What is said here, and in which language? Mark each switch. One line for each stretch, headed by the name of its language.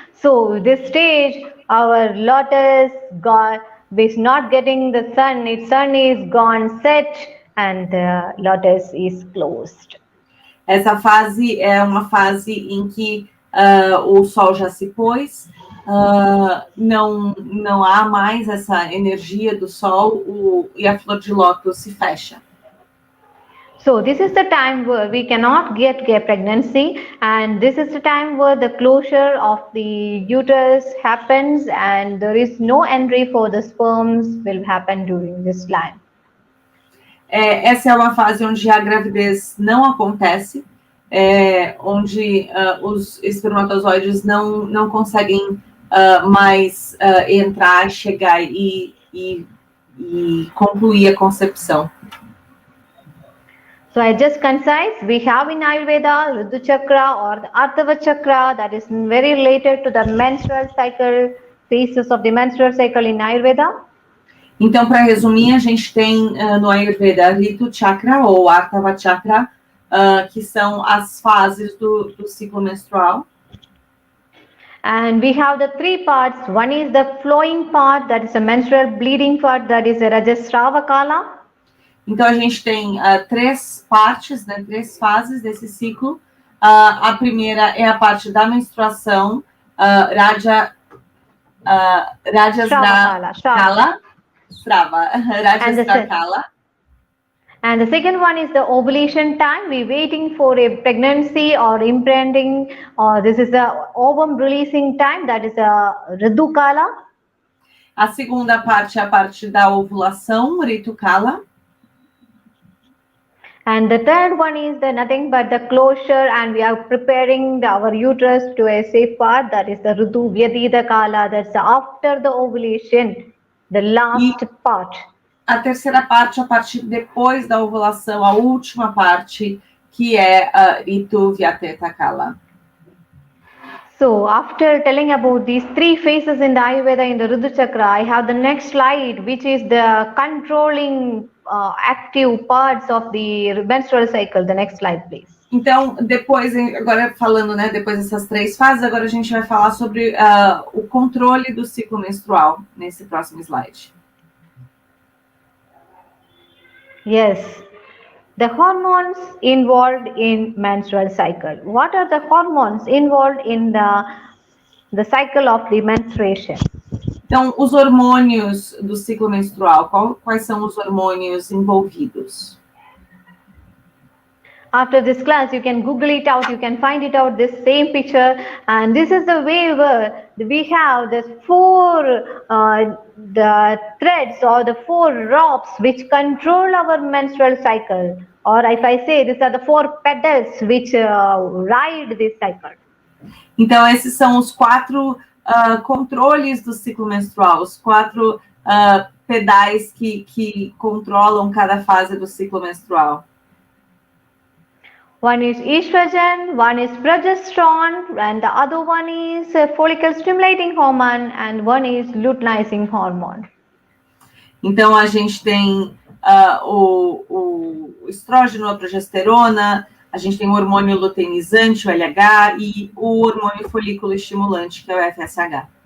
English: So this stage, our lotus is not getting the sun. Its sun is gone set, and the lotus is closed.
Portuguese: Essa fase é uma fase em que o sol já se pôs, não há mais essa energia do sol e a flor de lótus se fecha.
English: So this is the time where we cannot get pregnancy, and this is the time where the closure of the uterus happens, and there is no entry for the sperms will happen during this time.
Portuguese: Essa é uma fase onde a gravidez não acontece, onde os espermatozoides não conseguem mais entrar, chegar e concluir a concepção.
English: So I just concise, we have in Ayurveda Ridhu Chakra or the Arthava Chakra, that is very related to the menstrual cycle, phases of the menstrual cycle in Ayurveda.
Portuguese: Então, para resumir, a gente tem no Ayurveda Ridhu Chakra ou Arthava Chakra, que são as fases do ciclo menstrual.
English: And we have the three parts. One is the flowing part, that is a menstrual bleeding part, that is a Rajasrava Kala.
Portuguese: Então, a gente tem três partes, né, três fases desse ciclo. A primeira é a parte da menstruação, Rajasrava Kala.
English: And the second one is the ovulation time. We're waiting for a pregnancy or imprinting, or this is the ovum releasing time, that is a Ridhu Kala.
Portuguese: A segunda parte é a parte da ovulação, Ritu Kala.
English: And the third one is nothing but the closure, and we are preparing our uterus to a safe part, that is the Ridhu Vyadida Kala, that's after the ovulation, the last part.
Portuguese: A terceira parte, a partir depois da ovulação, a última parte, que é a Ritu Vyateta Kala.
English: So after telling about these 3 phases in the Ayurveda in the Rudra Chakra, I have the next slide, which is the controlling active parts of the menstrual cycle. The next slide, please.
Portuguese: Então, depois, agora falando, né, depois dessas 3 fases, agora a gente vai falar sobre o controle do ciclo menstrual nesse próximo slide.
English: Yes. The hormones involved in menstrual cycle. What are the hormones involved in the cycle of the menstruation?
Portuguese: Então, os hormônios do ciclo menstrual, quais são os hormônios envolvidos?
English: After this class, you can Google it out, you can find it out, this same picture, and this is the way where we have the 4 the threads or the 4 ropes which control our menstrual cycle, or if I say these are the 4 pedals which ride this cycle.
Portuguese: Então, esses são os 4 controles do ciclo menstrual, os 4 pedais que controlam cada fase do ciclo menstrual.
English: One is estrogen, one is progesterone, and the other one is follicle stimulating hormone, and one is luteinizing hormone.
Portuguese: Então, a gente tem o estrógeno, a progesterona, a gente tem o hormônio luteinizante, o LH, e o hormônio folículo estimulante, que é o FSH.